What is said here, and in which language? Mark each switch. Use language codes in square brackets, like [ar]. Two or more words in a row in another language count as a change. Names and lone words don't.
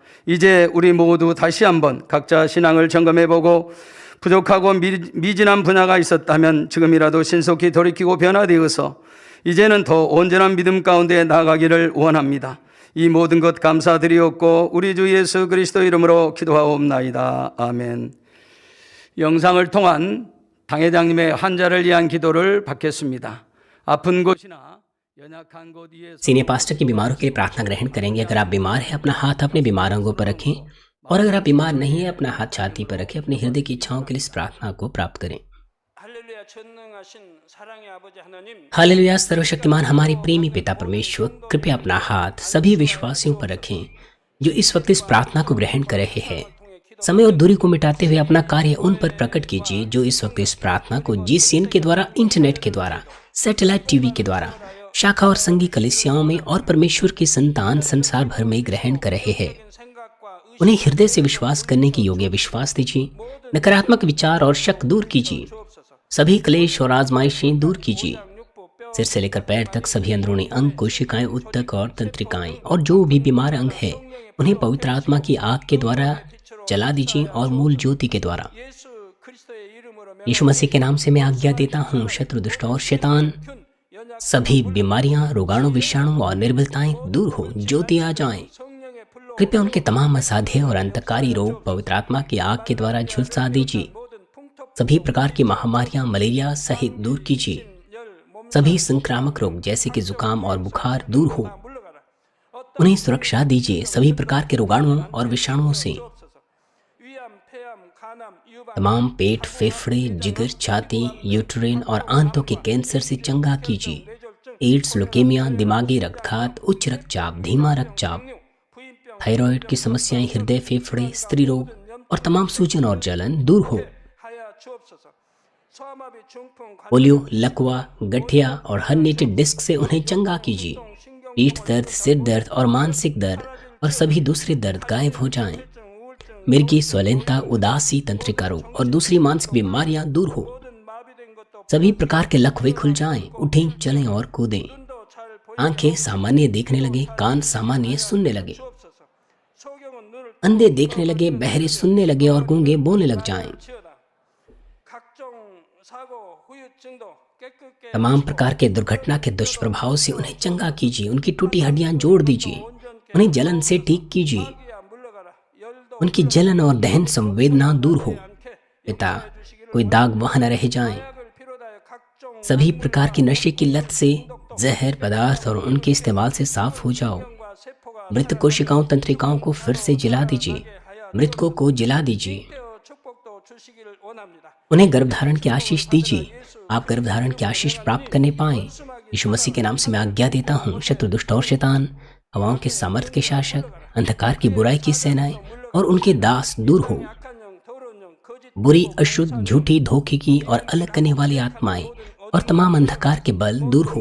[ko] 이제 우리 모두 다시 한번 각자 신앙을 점검해 보고 부족하고 미진한 분야가 있었다면 지금이라도 신속히 돌이키고 변화되어서 이제는 더 온전한 믿음 가운데 나아가기를 원합니다. 이 모든 것 감사드리옵고 우리 주 예수 그리스도 이름으로 기도하옵나이다. 아멘. 영상을 통한 당회장님의 환자를 위한 기도를 받겠습니다. 아픈 곳이나 연약한 곳 위에서 [en] senior pastor [hi] की बीमारों के लिए प्रार्थना ग्रहण करेंगे। अगर आप बीमार हैं अपना हाथ अपने बीमार अंगों पर रखें, और अगर आप बीमार नहीं हैं अपना हाथ छाती पर रखें। अपने हृदय की इच्छाओं के लिए इस प्रार्थना को प्राप्त करें। [ko] 할렐루야 전능하신 사랑의 아버지 하나님 [hi] हालेलुया सर्वशक्तिमान हमारे प्रेमी पिता परमेश्वर, कृपया अपना हाथ सभी विश्वासियों पर रखें जो इस वक्त इस प्रार्थना को ग्रहण कर रहे हैं। समय और दूरी को मिटाते हुए अपना कार्य उन पर प्रकट कीजिए जो इस वक्त इस प्रार्थना को GCN के द्वारा, इंटरनेट के द्वारा, [en] satellite TV [hi] के द्वारा, शाखा और संघी कलीसियाओं में और परमेश्वर की संतान संसार भर में ग्रहण कर रहे हैं। [ko] 생각과 [hi] उन्हें हृदय से विश्वास करने की योग्य विश्वास दीजिए। नकारात्मक विचार और शक दूर कीजिए। सभी क्लेश और आजमाइशें दूर कीजिए। सिर से लेकर पैर तक सभी अंदरूनी अंग, कोशिकाएं, उत्तक और तंत्रिकाएं और जो भी बीमार अंग है उन्हें पवित्र आत्मा की आग के द्वारा जला दीजिए और मूल ज्योति के द्वारा। [ko] 예수 그리스도의 이름으로 [hi] यीशु मसीह के नाम से मैं आज्ञा देता हूँ, शत्रु, दुष्ट और शैतान, सभी बीमारियां, रोगाणु, विषाणु और निर्बलताएं दूर हो, ज्योति आ जाएं। [ko] 성령의 불로 [hi] कृपया उनके तमाम असाध्य और अंतकारी रोग पवित्र आत्मा की आग के द्वारा झुलसा दीजिए। [ko] 모든 풍토 [hi] सभी प्रकार की महामारियां, मलेरिया सहित दूर कीजिए। [ko] 열 몸 [hi] सभी संक्रामक रोग जैसे कि जुकाम और बुखार दूर हो, [ko] 물러가라. 어떤 [hi] उन्हें सुरक्षा दीजिए सभी प्रकार के रोगाणुओं और विषाणुओं से। [ko] 없어서 위암, 폐암, 간암, 유방 [hi] तमाम पेट, फेफड़े, जिगर, छाती, यूट्रेन और आंतों के कैंसर से चंगा कीजिए। एड्स, लुकेमिया, दिमागी रक्तघात, उच्च रक्तचाप, धीमा रक्तचाप, [ko] 부인병 [hi] थायराइड की समस्याएं, हृदय, फेफड़े, स्त्री रोग और तमाम सूजन और जलन दूर हो। [ko] 하여 주옵소서. 소아마비 중풍 [hi] पोलियो, लकवा, गठिया और [en] herniated disc [hi] से उन्हें चंगा कीजिए। [ko] 신경 [hi] पीठ दर्द, सिर दर्द और मानसिक दर्द और सभी दूसरे दर्द गायब हो जाएं। [ko] 우울증 [hi] मिर्गी, स्वलेनता, उदासी, तंत्रिका रोग और दूसरी मानसिक बीमारियां दूर हो। [ko] 모든 마비된 것도 [hi] सभी प्रकार के लकवे खुल जाएं, उठें, चलें और कूदें। [ko] 눈도 잘 보이 [hi] आंखें सामान्य देखने लगे, कान सामान्य सुनने लगे, [ko] 주옵소서. 소경은 눈을 [hi] अंधे देखने लगे, बहरे सुनने लगे और गूंगे बोलने लग जाएं। [ko] 치어다. 각종 사고 후유증도 깨끗게 [hi] तमाम प्रकार के दुर्घटना के दुष्प्रभाव से उन्हें चंगा कीजिए। उनकी टूटी हड्डियां जोड़ दीजिए। उन्हें जलन से ठीक कीजिए। [ko] 마귀야 물러가라. 열도 [hi] उनकी जलन और दहन संवेदना दूर हो। [ko] 않게 [hi] पिता, कोई दाग वहां न रह जाएं। [ko] 약을 비롯하여 각종 [hi] सभी प्रकार की नशे की लत से, जहर पदार्थ और उनके इस्तेमाल से साफ हो जाओ। [ko] 과 세포가 [hi] मृत कोशिकाओं, तंत्रिकाओं को फिर से जला दीजिए। मृतकों को जला दीजिए। [ko] 뼈 축복도 주시기를 원합니다. [hi] उन्हें गर्भधारण की आशीष दीजिए। आप गर्भधारण की आशीष प्राप्त करने पाएं। यीशु मसीह के नाम से मैं आज्ञा देता हूँ, शत्रु, दुष्ट और शैतान, हवाओं के सामर्थ्य के शासक, अंधकार की बुराई की सेनाएं और उनके दास दूर हो। बुरी, अशुद्ध, झूठी, धोखे की और अलग करने वाली आत्माएं और तमाम अंधकार के बल दूर हो।